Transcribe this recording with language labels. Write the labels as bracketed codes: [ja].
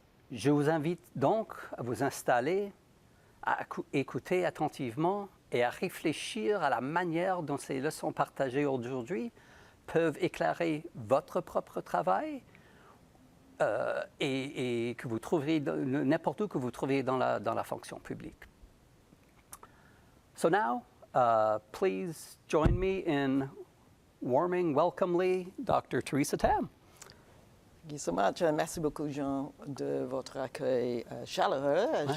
[fr] Je vous invite donc à vous installer, à écouter attentivement et à réfléchir à la manière dont ces leçons partagées aujourd'hui peuvent éclairer votre propre travail et que vous trouverez n'importe où que vous trouverez dans la fonction publique. [en] So now, please join me in warming, welcomely, Dr. Theresa Tam. Thank you so much. [fr] Merci beaucoup, Jean, de votre accueil chaleureux. Ouais.